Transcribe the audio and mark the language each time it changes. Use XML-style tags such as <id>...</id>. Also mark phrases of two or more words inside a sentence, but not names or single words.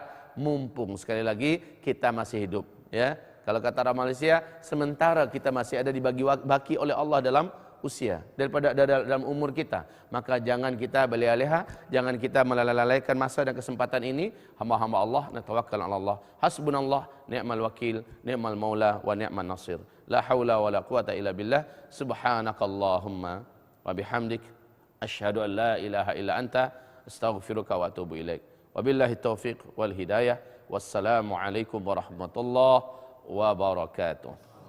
<id>Mumpung sekali lagi kita masih hidup, ya. Kalau kata orang Malaysia, sementara kita masih ada dibagi baki oleh Allah dalam usia daripada dalam umur kita, maka jangan kita berleha-leha, jangan kita melalaikan masa dan kesempatan ini. Hamba-hamba Allah,</id> <ar>نتوكل على الله. حسبنا الله نعم الوكيل نعم المولى ونعم النصير. لا حول ولا قوة إلا بالله. سبحانك اللهم وبحمدك أشهد أن لا إله إلا أنت أستغفرك وأتوب إليك. وبالله التوفيق والهداية. والسلام عليكم ورحمة الله وبركاته.</ar>